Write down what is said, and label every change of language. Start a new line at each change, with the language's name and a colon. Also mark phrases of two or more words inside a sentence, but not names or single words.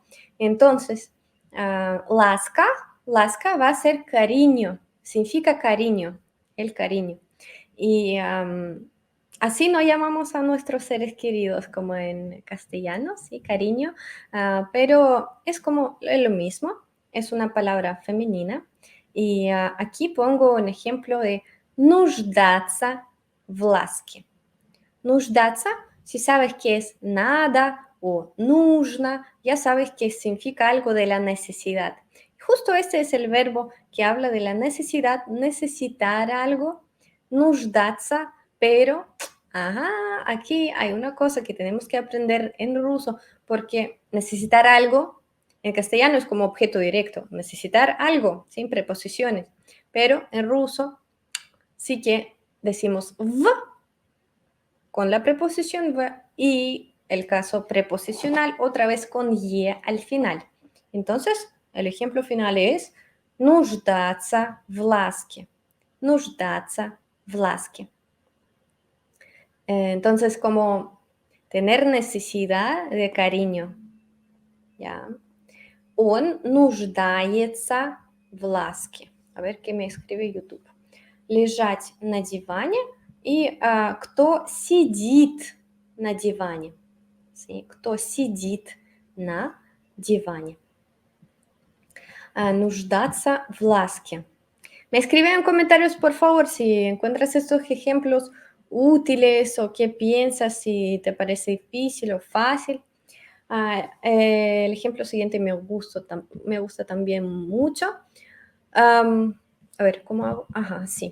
Spanish: Entonces, ласка, ласка va a ser cariño, significa cariño, el cariño. Y así no llamamos a nuestros seres queridos como en castellano, sí, cariño, pero es como lo mismo, es una palabra femenina. Y aquí pongo un ejemplo de
Russian: нуждаться в ласке.
Spanish: Нуждаться, si sabes que es nada o нужно, ya sabes que significa algo de la necesidad. Justo este es el verbo que habla de la necesidad, necesitar algo, нуждаться, pero, aquí hay una cosa que tenemos que aprender en ruso, porque necesitar algo en castellano es como objeto directo, necesitar algo, sin preposiciones, pero en ruso sí que decimos v con la preposición v y el caso preposicional otra vez con «е» al final. Entonces, el ejemplo final es
Russian: нуждаться в ласке. Нуждаться в ласке.
Spanish: Entonces, como tener necesidad de cariño. ¿Ya?
Russian: Он нуждается в ласке.
Spanish: A ver qué me escribe YouTube.
Russian: Лежать на диване. И кто сидит на диване. ¿Sí? Кто сидит на диване. Нуждаться в ласке.
Spanish: Me escriben en comentarios, por favor, si encuentras estos ejemplos útiles o qué piensas, si te parece difícil o fácil. El ejemplo siguiente me gusta también mucho. A ver, ¿cómo hago? Ajá, sí.